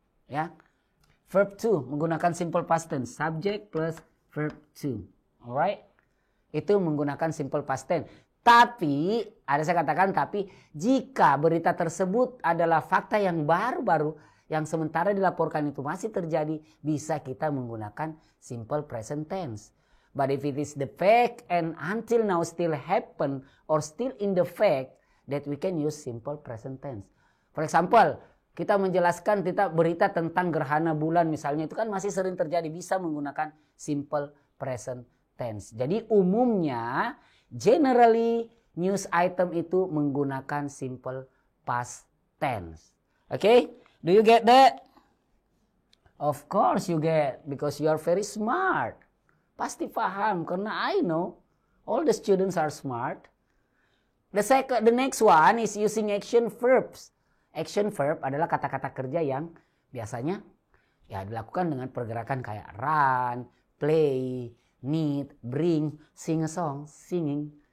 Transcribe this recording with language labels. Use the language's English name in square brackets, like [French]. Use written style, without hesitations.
[English] Ya. Verb to menggunakan simple past tense. Subject plus verb to. Alright? [Indonesian] Itu menggunakan simple past tense. Tapi, saya katakan tapi, jika berita tersebut adalah fakta yang baru-baru, yang sementara dilaporkan itu masih terjadi, bisa kita menggunakan simple present tense. [English] But if it is the fact and until now still happen or still in the fact, that we can use simple present tense. For example, [Indonesian] kita menjelaskan berita tentang gerhana bulan misalnya, itu kan masih sering terjadi, bisa menggunakan simple present tense. Jadi umumnya, generally, news item itu menggunakan simple past tense. [English] Okay? Do you get that? Of course you get, because you are very smart. [Indonesian] Pasti paham, karena [English] I know all the students are smart. The next one is using action verbs. [Indonesian] Action verb adalah kata-kata kerja yang biasanya ya dilakukan dengan pergerakan kayak [English] run, play, need, bring, sing a song, singing.